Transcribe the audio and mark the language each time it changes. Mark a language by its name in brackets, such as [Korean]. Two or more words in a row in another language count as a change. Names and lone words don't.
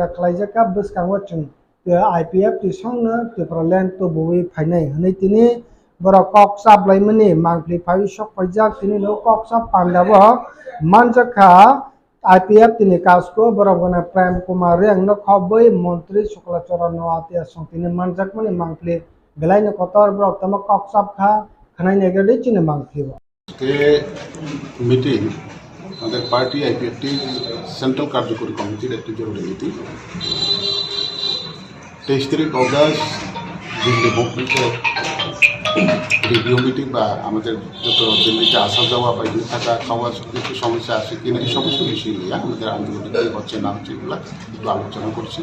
[Kok Borok] khlaijaka bwskangwa chung IPF tisong ne te perlen to boi phainai hani tini borok koksap laimani mangpli phai sok pajak tini no koksap panda bo manjaka IPF tini kasko borogona Prem Kumar Reng no khoboi Montri Suklachara Noatia song tini manjak mani mangpli belai no kotor borok tama koksap kha khanai negade chini mangpli bo [Bangla] के मीटिंग আমাদের পার্টি আইপিএফটি সেন্ট্রাল কার্যকরী কমিটির একটি জরুরি মিটিং 23 অগস্ট দিল্লি মুভমেন্টের [English] review meeting [Bangla] বা আমাদের যত দিল্লিতে আসা যাওয়া বা এখানে থাকা খাওয়ার কিছু সমস্যা আছে কিনা এই সমস্ত বিষয় নিয়ে আমাদের আন্দোলনে কী হচ্ছে না হচ্ছে এগুলো একটু আলোচনা করছি।